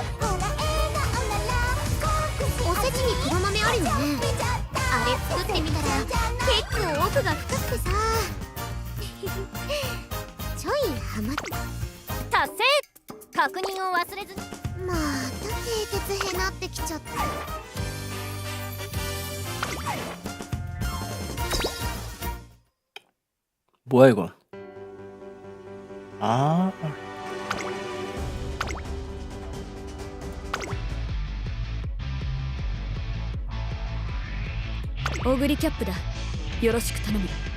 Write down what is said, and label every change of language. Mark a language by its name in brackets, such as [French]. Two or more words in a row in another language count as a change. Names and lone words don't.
[Japanese] おせちに黒豆あるよね。あれ作ってみたら結構奥が深くてさ、ちょいハマっ達成。確認を忘れずに。また蹄鉄へなってきちゃった。 [Korean] 뭐야 이건? 아, [Japanese] オグリキャップだ。よろしく頼む。